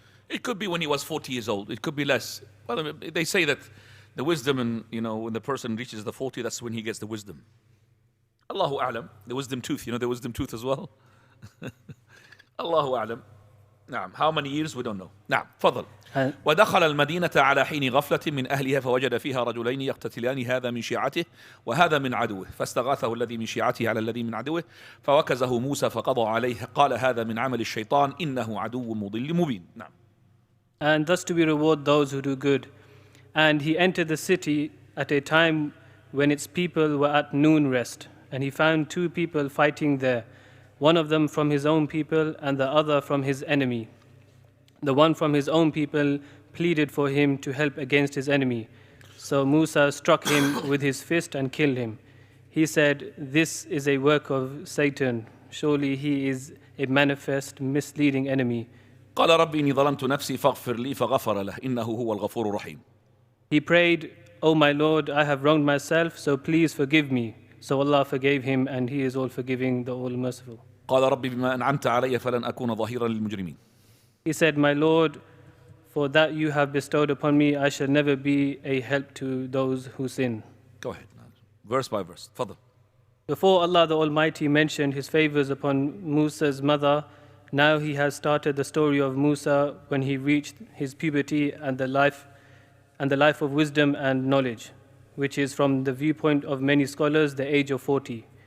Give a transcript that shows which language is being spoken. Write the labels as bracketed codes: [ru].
[en] It could be when he was 40 years old. It could be less. Well, they say that the wisdom, and when the person reaches the 40, that's when he gets the wisdom. [ar] Allahu a'lam. [en] The wisdom tooth. The wisdom tooth as well. [ar] Allahu a'lam. نعم. [en] How many years we don't know. [ar] نعم. فضل. ودخل المدينة على حين غفلة من أهلها فوجد فيها رجلين يقتتلان هذا من شيعته وهذا من عدوه فاستغاثه الذي من شيعته على الذي من عدوه فوكزه موسى فقضى عليه قال هذا من عمل الشيطان إنه عدو مضل مبين. نعم. [en] And thus do we reward those who do good. And he entered the city at a time when its people were at noon rest. And he found two people fighting there, one of them from his own people and the other from his enemy. The one from his own people pleaded for him to help against his enemy. So Musa struck him with his fist and killed him. He said, "This is a work of Satan. Surely he is a manifest misleading enemy." [ar] قال ربي إني ظلمت نفسي فاغفر لي فغفر له إنه هو الغفور الرحيم. [en] He prayed, "O my Lord, I have wronged myself, so please forgive me." So Allah forgave him, and He is all forgiving, the all merciful. [ar] قال ربي بما أنعمت علي فلن أكون ظهيرا للمجرمين. [en] He said, "My Lord, for that you have bestowed upon me, I shall never be a help to those who sin." Go ahead. Verse by verse. [ar] تفضل. [en] Before Allah the Almighty mentioned His favors upon Musa's mother, now He has started the story of Musa when he reached his puberty and the life of wisdom and knowledge, which is from the viewpoint of many scholars the age of 40.